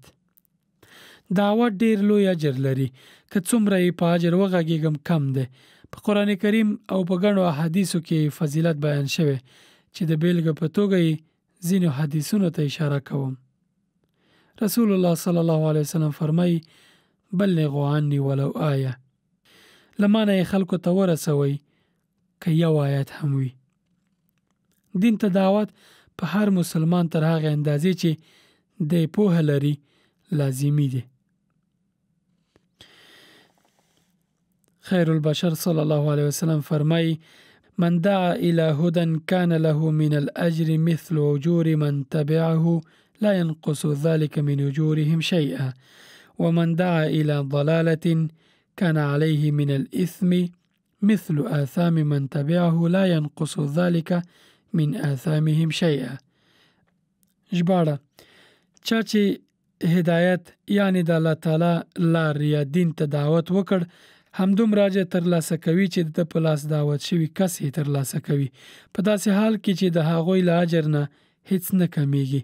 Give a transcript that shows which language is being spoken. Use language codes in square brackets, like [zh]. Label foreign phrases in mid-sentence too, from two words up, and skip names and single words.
[ps] دعوت ډیر لوی اجر لري. که څومره یې په اجر وغږیږم کم دی. په قرآن کریم او په ګڼو احادیثو کې فضیلت بیان شوی چې د بیلګې په توګه یې ځینو حدیثونو ته اشاره کوم. [ar] رسول الله صلی الله علیه وسلم [ps] فرمایي: [ar] بلغوا عني ولو آیه. [ps] لمانه یې خلکو ته ورسوي که یو آیت هم وي. دین ته دعوت په هر مسلمان تر هغه اندازې چې د پوهه لري لازمی دی. [ar] خیر البشر صلی الله علیه وسلم [ps] فرمایي: [ar] من دعا الى هدى كان له من الاجر مثل اجور من تبعه لا ينقص ذلك من اجورهم شيئا ومن دعا الى ضلاله كان عليه من الاثم مثل آثام من تبعه لا ينقص ذلك من آثامهم شيئا. [ps] ژباړه: چا چې هدایت یعنی د الله تعالی لار یا دین ته دعوت وکړ، همدومره اجر ترلاسه کوي چې د په لاس دعوت شوي کس یې ترلاسه کوي، په داسې حال کې چې د هغوی له اجر نه هیڅ نه کمیږي.